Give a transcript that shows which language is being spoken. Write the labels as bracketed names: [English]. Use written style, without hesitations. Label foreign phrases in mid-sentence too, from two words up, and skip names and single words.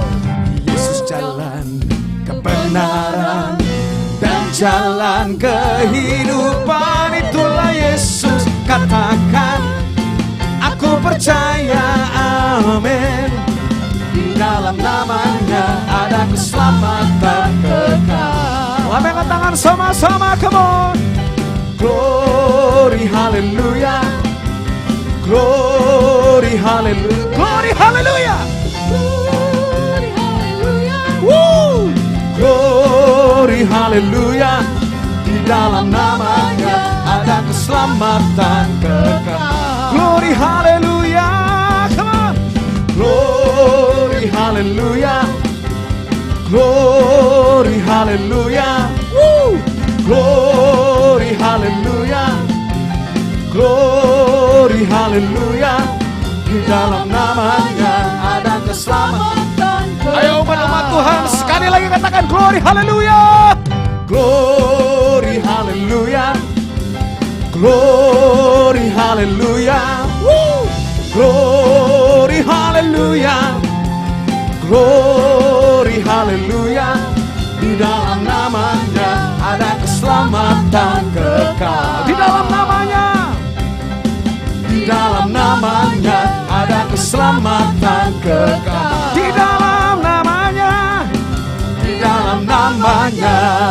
[Indonesian] Yesus jalan kebenaran dan jalan kehidupan, itulah Yesus. Katakan, aku percaya, amin. Di dalam namanya ada keselamatan kekal. Lambaikan tangan sama-sama, [English] come on. Glory, haleluya. Glory, haleluya. Glory, haleluya. Glory, haleluya. Woo! Glory, haleluya. [Indonesian] Di dalam namanya ada keselamatan kekal. [English] Glory, haleluya. Come on. Glory, haleluya. Glory, haleluya. Woo! Glory, haleluya. Glory, haleluya. [Indonesian] Di dalam namanya ada keselamatan kekal. Ayo umat Tuhan, sekali lagi katakan [English] glory, haleluya. Glory, haleluya. Glory, haleluya. Woo! Glory, haleluya. Glory, haleluya. [Indonesian] Di dalam namanya ada keselamatan kekal. Di dalam namanya. Di dalam namanya ada keselamatan kekal. Di dalam namanya. Di dalam namanya.